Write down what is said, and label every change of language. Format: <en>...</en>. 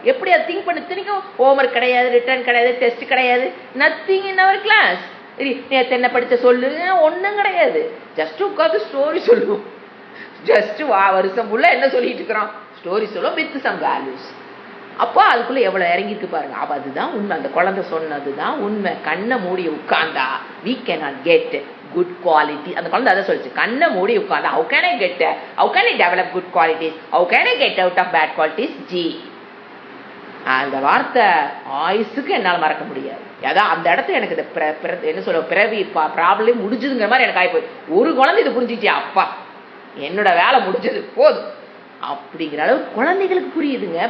<ta>எப்படி அதை திங்க் பண்ணி திணிக்கும். ஹோம்ஒர்க் கிடையாது, ரிட்டர்ன் கிடையாது, டெஸ்ட் கிடையாது,</ta> <en>Nothing in our class.</en> <ta>நேற்று என்ன படிச்ச சொல்லு, ஒண்ணும் கிடையாது. ஜஸ்ட் உட்காந்து ஸ்டோரி சொல்லுவோம். ஜஸ்ட் வருஷம் உள்ள என்ன சொல்லிட்டு இருக்கிறோம், ஸ்டோரி சொல்லுவோம்</ta> <en>With some values.</en> <ta>அப்போ அதுக்குள்ள எவ்வளவு இறங்கிருக்கு பாருங்க. அப்ப அதுதான் உண்மை, அந்த குழந்தை சொன்னதுதான் உண்மை. கண்ணை மூடி உட்கார்ந்தா</ta> <en>we cannot get good quality.</en> <ta>அந்த குழந்தை அதை சொல்லிச்சு, கண்ணை மூடி உட்கார்ந்தா</ta> <en>how can I develop good qualities, how can I get out of bad qualities.</en> <ta>G அந்த வார்த்தை ஆயுசுக்கு என்னால் மறக்க முடியாது. அதான் அந்த இடத்துல எனக்கு என்ன சொல்ல பிறவி ப்ராப்ளம் முடிஞ்சதுங்கிற மாதிரி எனக்கு ஆகிப்போய். ஒரு குழந்தை இது புரிஞ்சிச்சு, அப்பா என்னோட வேலை முடிஞ்சது போதும் அப்படிங்கிற அளவு குழந்தைகளுக்கு புரியுதுங்க.</ta>